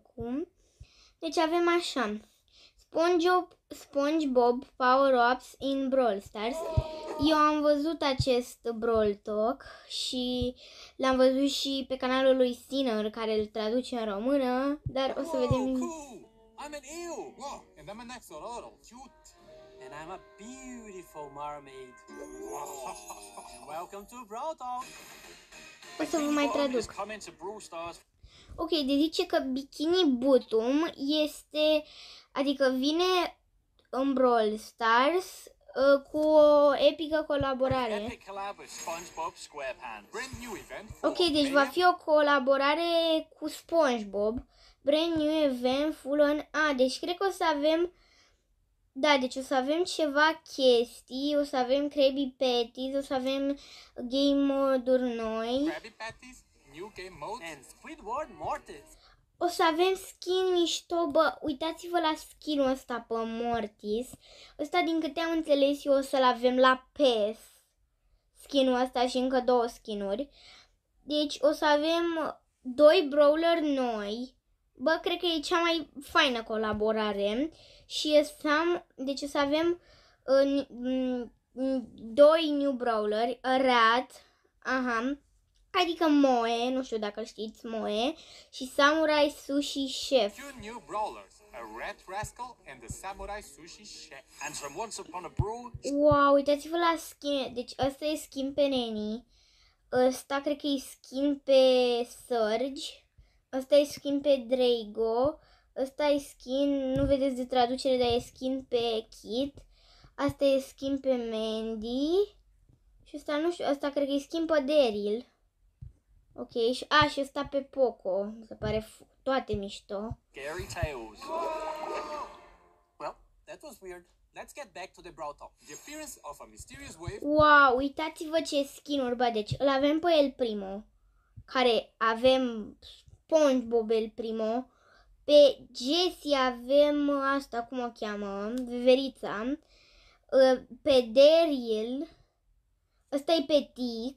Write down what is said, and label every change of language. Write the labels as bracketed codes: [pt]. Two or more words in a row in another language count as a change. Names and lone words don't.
[ro] Deci avem așa: [en] SpongeBob Power-Ups in Brawl Stars. [ro] Eu am văzut acest Brawl Talk și l-am văzut și pe canalul lui Sinner, care îl traduce în română, dar o să vedem. [en] Cool. I'm an eel. Wow, and I'm an axolotl. Cute. And I'm a beautiful mermaid. Welcome to Brawl Talk. [ro] O să vă mai traduc. [en] Come into Brawl Stars. [ro] Ok, deci zice că Bikini Bottom adică vine în Brawl Stars cu o epică colaborare. [en] Epic collab with SpongeBob SquarePants. Brand new event. [ro] Ok, deci va fi o colaborare cu SpongeBob. [en] Brand new event full on. [ro] Deci cred că o să avem. Da, deci o să avem ceva chestii, o să avem Krabby Patties, o să avem [en] game mode- [ro] uri noi. [en] Krabby Patties, new game mode. And Squidward Mortis. [ro] O să avem skin mișto, uitați-vă la skin-ul ăsta pe Mortis. Ăsta, din câte am înțeles eu, o să-l avem la PES. Skin-ul ăsta și încă 2 skin-uri. Deci o să avem 2 brawler noi. Cred că e cea mai faină colaborare. Și deci o să avem 2 new brawleri, Rat, adică Moe, nu știu dacă știți, Moe, și Samurai Sushi Chef. [en] Two new brawlers, a rat rascal and the samurai sushi chef. And from Once Upon a Brawl. [ro] Wow, uitați-vă la skin. Deci ăsta e skin pe Neni. Ăsta cred că e skin pe Surge. Ăsta e skin pe Drago. Ăsta e skin, nu vedeți de traducere, dar e skin pe Kit. Asta e skin pe Mandy. Și ăsta nu știu, ăsta cred că e skin pe Daryl. Ok, și ăsta pe Poco. Mi se pare toate mișto. [en] Scary Tales. Well, that was weird. Let's get back to the Brawl Talk. The appearance of a mysterious wave. [ro] Wow, uitați-vă ce skin-uri, deci îl avem pe El Primo, care avem SpongeBob El Primo. Pe Jessie avem asta, cum o cheamă, Veverița. Pe Daryl, ăsta e pe Tic.